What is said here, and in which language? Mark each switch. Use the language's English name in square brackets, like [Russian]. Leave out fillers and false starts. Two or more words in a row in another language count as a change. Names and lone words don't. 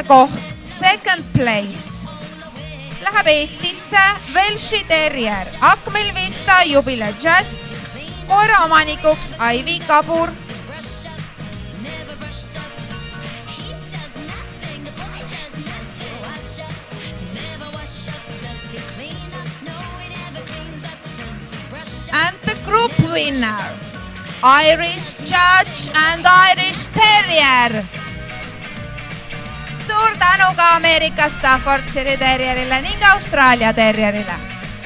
[Estonian] koht [English] Second Place [Estonian] läheb Eestisse Welshi Terrier, Akmel Vista Jubile Jazz, koera omanikuks Aivi Kabur. [English] 'And the group winner, Irish Judge and Irish Terrier. [Estonian] Suur tänu ka Ameerika Staffordshire Terrierile ning Austraalia Terrierile.